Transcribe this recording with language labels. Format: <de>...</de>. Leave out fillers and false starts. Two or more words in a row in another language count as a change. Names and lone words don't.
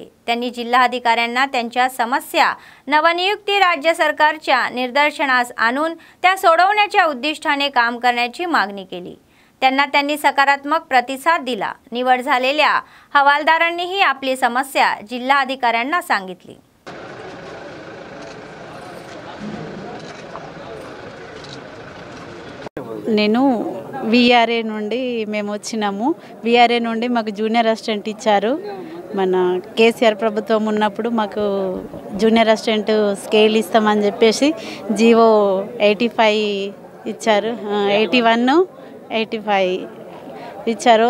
<mr>त्यांनी जिल्हाधिकाऱ्यांना त्यांच्या समस्या नवनियुक्ती राज्य सरकारच्या निदर्शनास आणून त्या सोडवण्याच्या उद्दिष्टाने काम करण्याची मागणी केली। त्यांनी सकारात्मक प्रतिसाद दिला। निवड झालेल्या हवालदारांनीही आपली समस्या जिल्हाधिकाऱ्यांना सांगितली।</mr> <te>నేను VRA నుండి మేము వచ్చినాము। VRA నుండి మాకు</te> <en>junior assistant</en> <te>ఇచ్చారు। మన కేసీఆర్ ప్రభుత్వం ఉన్నప్పుడు మాకు</te> <en>junior assistant scale</en> <te>ఇస్తామని చెప్పేసి జీవో 85 ఇచ్చారు, 81, 85 ఇచ్చారు।</te>